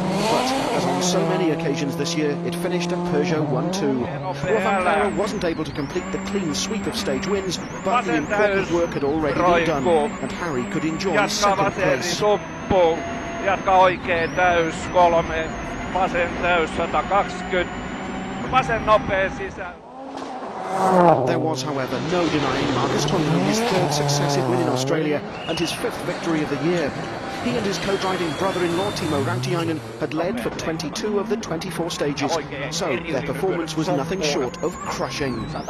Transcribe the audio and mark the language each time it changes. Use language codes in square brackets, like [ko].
[en] But, as on so many occasions this year, it finished at Peugeot 1-2. Roman Perra wasn't able to complete the clean sweep of stage wins, but the important work had already been done, and Harry could enjoy 2nd place. [fi] Jatka oikein täys, 3, vasen täys, 120, vasen nopea sisään. [en] There was, however, no denying Marcus Tonkin his 3rd successive win in Australia and his 5th victory of the year. He and his co-driving brother-in-law Timo Rautiainen had led for 22 of the 24 stages, so their performance was nothing short of crushing.